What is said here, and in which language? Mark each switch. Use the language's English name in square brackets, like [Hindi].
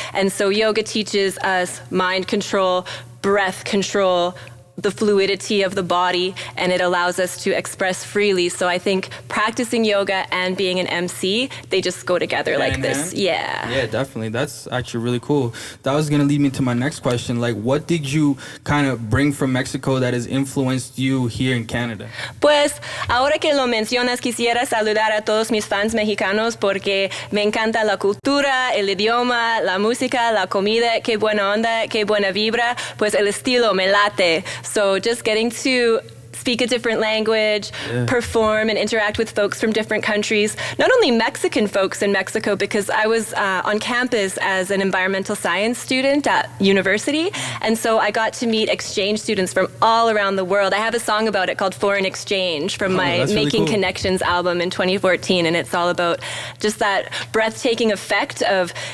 [English] And so yoga teaches us mind control, breath control, the fluidity of the body, and it allows us to express freely. So I think practicing yoga and being an MC, they just go together like this. Yeah. Yeah, definitely. That's actually really cool. That was going to lead me to my next question. Like, what did you kind of bring from Mexico that has influenced you here in Canada? [Spanish] Pues, ahora que lo mencionas, quisiera saludar a todos mis fans mexicanos porque me encanta la cultura, el idioma, la música, la comida, qué buena onda, qué buena vibra, pues el estilo me late. [English] So just getting to speak a different language, perform and interact with folks from different countries, not only Mexican folks in Mexico, because I was on campus as an environmental science student at university, and so I got to meet exchange students from all around the world. I have a song about it called Foreign Exchange from my Making Connections album in 2014, and it's all about just that breathtaking effect of